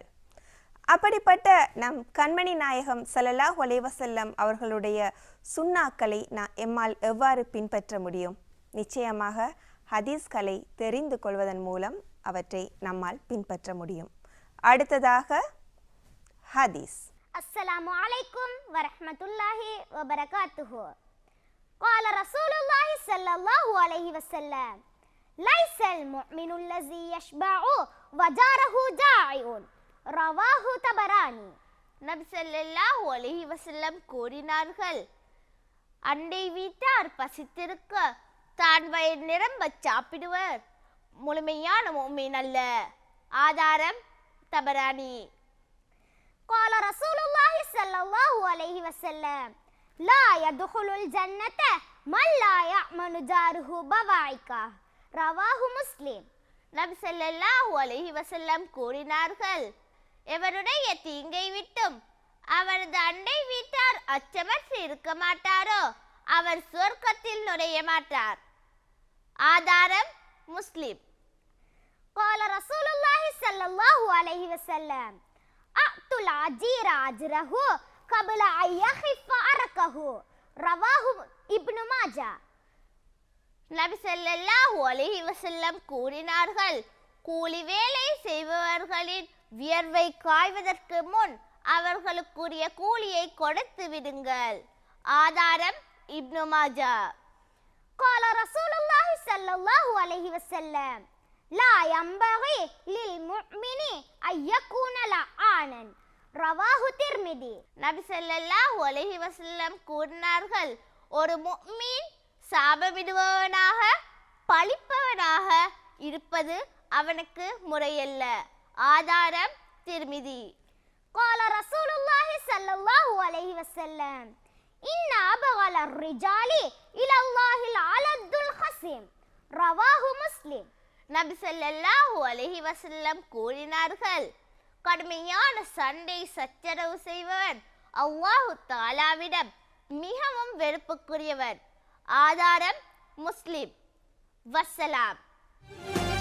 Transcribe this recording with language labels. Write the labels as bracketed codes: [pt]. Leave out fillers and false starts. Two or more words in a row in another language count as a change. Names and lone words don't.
[ta] அப்படிப்பட்ட நம் கண்மணி நாயகம் [ar] صلى الله عليه وسلم [ta] அவர்களுடைய சுன்னாக்களை எம்மால் எவ்வாறு பின்பற்ற முடியும்? நிச்சயமாக ஹதீஸ்களை தெரிந்து கொள்வதன் மூலம் அவற்றை நம்மால் பின்பற்ற முடியும். அடுத்ததாக ஹதீஸ். [ar] السلام عليكم ورحمة الله وبركاته. قال رسول الله صلى الله عليه وسلم ليس المؤمن الذي يشبع وجاره جائع رواه தபரானி. [ta] நபி [ar] صلى الله عليه وسلم [ta] கூறினார்கள், அண்டை வீட்டார் பசித்திருக்க தான் வயிறு நிரம்ப சாப்பிடுவர் முழுமையான முஃமின் அல்ல. ஆதாரம் தபரானி. [ar] قال رسول الله صلى الله عليه وسلم لا يدخل الجنة من لا يأمن جاره بوائقه رواه முஸ்லிம். [ta] நபி [ar] صلى الله عليه وسلم [ta] கூறினார்கள், எவருடைய தீங்கை விட்டும் அவரது அண்டை வீட்டார் அச்சமற்று இருக்க மாட்டாரோ அவர் சொர்க்கத்தில் நுழைய மாட்டார். ஆதாரம் முஸ்லிம். [ar] قال رسول الله صلى الله عليه وسلم أعطوا الأجير أجره قبل أن يخف عرقه رواه ابن ماجه. [ta] நபி [ar] صلى الله عليه وسلم [ta] கூறினார்கள், கூலி வேலை செய்பவர்களின் வியர்வை காய்வதற்கு முன் அவர்களுக்குரிய கூலியை கொடுத்து விடுங்கள். ஆதாரம் இப்னு மாஜா. [ar] قال رسول الله صلى الله عليه وسلم لا ينبغي للمؤمن أن يكون لعانا رواه திர்மிதி. [ta] நபி [ar] صلى الله عليه وسلم [ta] கூறினார்கள், ஒரு முஃமின் சாபமிடுபவனாக பழிப்பவனாக இருப்பது அவனுக்கு முறையல்ல. ஆதாரம் திர்மிதி. [ar] قال رسول الله صلى الله عليه وسلم إن أبغض الرجال إلى الله العلد الخصم رواه முஸ்லிம். [ta] நபி [ar] صلى الله عليه وسلم [ta] கூறினார்கள், கடுமையான சண்டை சச்சரவு செய்பவன் அல்லாஹ் தஆலாவிடம் மிகவும் வெறுப்புக்குரியவன். ஆதாரம் முஸ்லிம். வஸ்ஸலாம்.